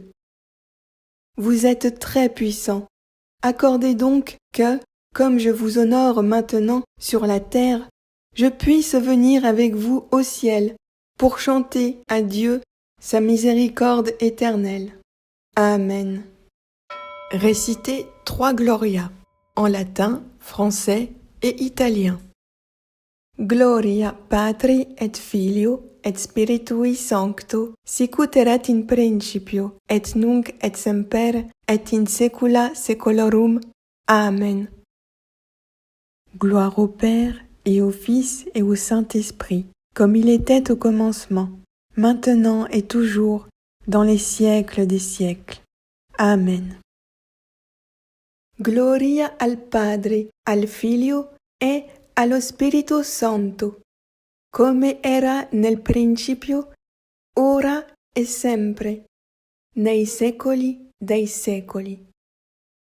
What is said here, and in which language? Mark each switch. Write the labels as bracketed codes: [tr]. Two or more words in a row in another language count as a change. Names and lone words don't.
[fr] Vous êtes très puissant. Accordez donc que, comme je vous honore maintenant sur la terre, je puisse venir avec vous au ciel pour chanter à Dieu sa miséricorde éternelle. Amen. Récitez 3 Gloria en latin, français et italien. [la] Gloria Patri et Filio et Spiritui Sancto, sicut erat in principio, et nunc et semper, et in saecula saeculorum. Amen. [fr] Gloire au Père, et au Fils, et au Saint-Esprit, comme il était au commencement, maintenant et toujours, dans les siècles des siècles. Amen. [it] Gloria al Padre, al Figlio, e allo Spirito Santo, come era nel principio, ora e sempre, nei secoli dei secoli.